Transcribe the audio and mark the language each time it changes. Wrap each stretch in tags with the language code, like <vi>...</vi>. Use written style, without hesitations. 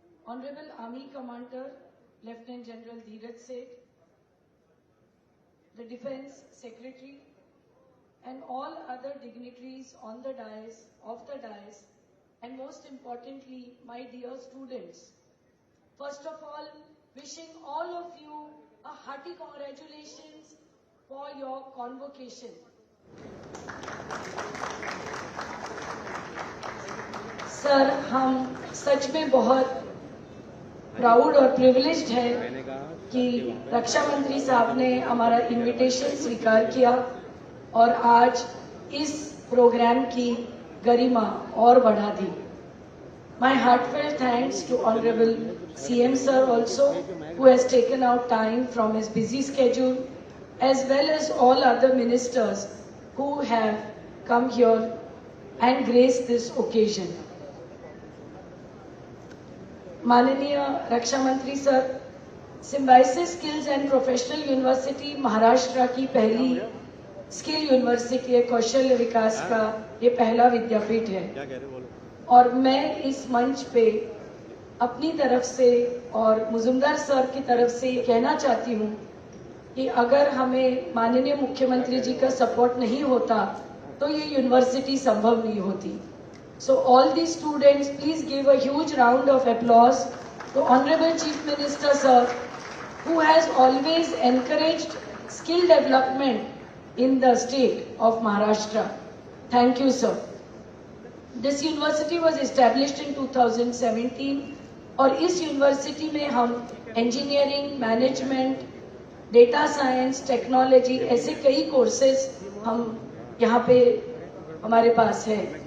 <en>Honorable Army Commander Lieutenant General Dheeraj Seth, the Defence Secretary, and all other dignitaries on the dais, and most importantly, my dear students. First of all, wishing all of you a hearty congratulations for your convocation.</en> <hi>Sir, हम सच में बहुत proud और privileged है कि रक्षा मंत्री साहब ने हमारा इनविटेशन स्वीकार किया और आज इस प्रोग्राम की गरिमा और बढ़ा दी.</hi> <en>My heartfelt thanks to Honorable CM Sir also, who has taken out time from his busy schedule, as well as all other ministers who have come here and graced this occasion.</en> <hi>माननीय रक्षा मंत्री sir, symbiosis skills and professional university Maharashtra की पहली skill university है, कौशल विकास का ये पहला विद्यापीठ है. और मैं इस मंच पे अपनी तरफ से और मुजुमदार सर की तरफ से ये कहना चाहती हूँ कि अगर हमें माननीय मुख्यमंत्री जी का सपोर्ट नहीं होता तो ये यूनिवर्सिटी संभव नहीं होती.</hi> <en>So all these students, please give a huge round of applause to Honorable Chief Minister Sir, who has always encouraged skill development in the state of Maharashtra. Thank you, sir. This university was established in 2017</en> <hi>और इस university में हम engineering, management, data science, technology ऐसे कई courses हम यहाँ पे हमारे पास है.</hi>